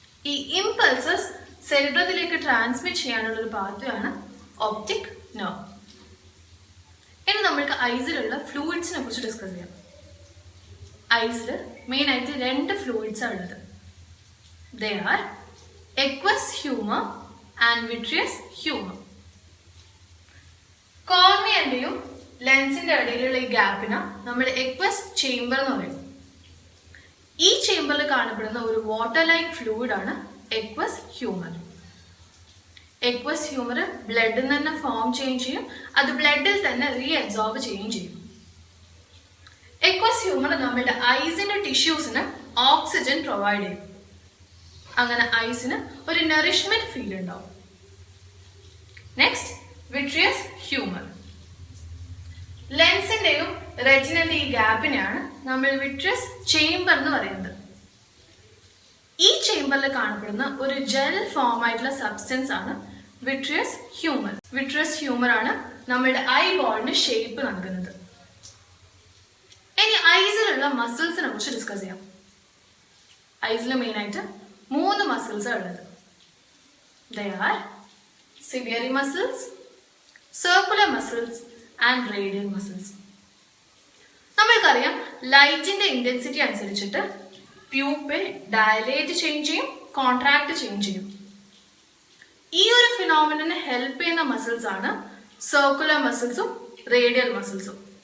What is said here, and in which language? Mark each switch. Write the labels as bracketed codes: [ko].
[ml] ഈ impulses സെറിബ്രത്തിലേക്ക് transmit ചെയ്യാനുള്ള ഒരു പാത്വയാണ് ഒപ്റ്റിക് നെർവ്. ഇനി നമ്മൾക്ക് ഐസിലുള്ള ഫ്ലൂയിഡ്സിനെ കുറിച്ച് ഡിസ്കസ് ചെയ്യാം. ഐസിൽ മെയിൻ ആയിട്ട് 2 ഫ്ലൂയിഡ്സ് ആണ് ഉള്ളത്. [en] They are aqueous humor and vitreous humor. [ml] കോർണിയന്റെയും ലെൻസിന്റെ ഇടയിലുള്ള ഈ ഗ്യാപ്പിന് നമ്മൾ എക്വസ് ചേംബർ എന്ന് പറയും. ഈ ചേംബറിൽ കാണപ്പെടുന്ന ഒരു വാട്ടർ ലൈക്ക് ഫ്ലൂയിഡ് ആണ് എക്വസ് ഹ്യൂമർ. എക്വസ് ഹ്യൂമർ ബ്ലഡിൽ തന്നെ ഫോം ചെയ്യുകയും ചെയ്യും, അത് ബ്ലഡിൽ തന്നെ റീഅബ്സോർബ് ചെയ്യുകയും ചെയ്യും. എക്വസ് ഹ്യൂമർ നമ്മുടെ ഐസിന്റെ ടിഷ്യൂസിന് ഓക്സിജൻ പ്രൊവൈഡ് ചെയ്യും. അങ്ങനെ ഐസിന് ഒരു നറിഷ്മെന്റ് ഫീൽ ഉണ്ടാവും. Next vitreous humour. ലെൻസിന്റെയും റെറ്റിനന്റെ ഈ ഗ്യാപ്പിനെയാണ് നമ്മൾ വിട്രിയസ് ചേംബർ എന്ന് പറയുന്നത്. ഈ ചേംബറിൽ കാണപ്പെടുന്ന ഒരു ജെൽ ഫോം ആയിട്ടുള്ള സബ്സ്റ്റൻസ് ആണ് വിട്രിയസ് ഹ്യൂമർ. വിട്രിയസ് ഹ്യൂമർ ആണ് നമ്മുടെ ഐ ബോളിന് ഷേപ്പ് നൽകുന്നത്. ഇനി ഐസിലുള്ള മസിൽസിനെ കുറിച്ച് ഡിസ്കസ് ചെയ്യാം. ഐസിൽ മെയിൻ ആയിട്ട് 3 മസിൽസ് ഉള്ളത്. [en] They are ciliary muscles, circular muscles and radial muscles. [ml] നമ്മൾക്കറിയാം ലൈറ്റിന്റെ ഇന്റൻസിറ്റി അനുസരിച്ചിട്ട് പ്യൂപ്പിൾ ഡയലേറ്റ് ചെയ്യുകയും ചെയ്യും, കോൺട്രാക്ട് ചെയ്യുകയും ചെയ്യും. ഈ ഒരു ഫിനോമിനനെ ഹെൽപ്പ് ചെയ്യുന്ന മസിൽസ് ആണ് സർക്കുലർ മസിൽസും റേഡിയൽ മസിൽസും.